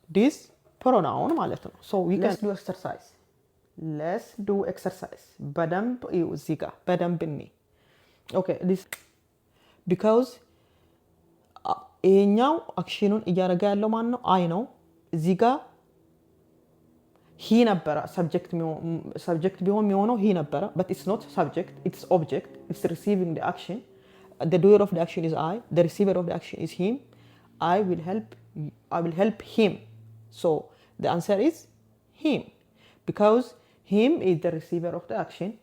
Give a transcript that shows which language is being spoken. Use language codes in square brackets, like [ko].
[en] this pronoun [am] ማለት ነው። [en] so we can do exercise. let's do exercise. [am] በደንብ እዩ እዚህ ጋር በደንብ እኔ [en] okay this because [am] ይሄኛው አክሽኑን እያደረገ ያለው ማን ነው? አይ ነው። እዚህ ጋር he ነበረ subject ቢሆን የሚሆነው he ነበረ [en] but it's not subject, it's object. it's receiving the action. The doer of the action is I, the receiver of the action is him. I will help him. So the answer is him because him is the receiver of the action.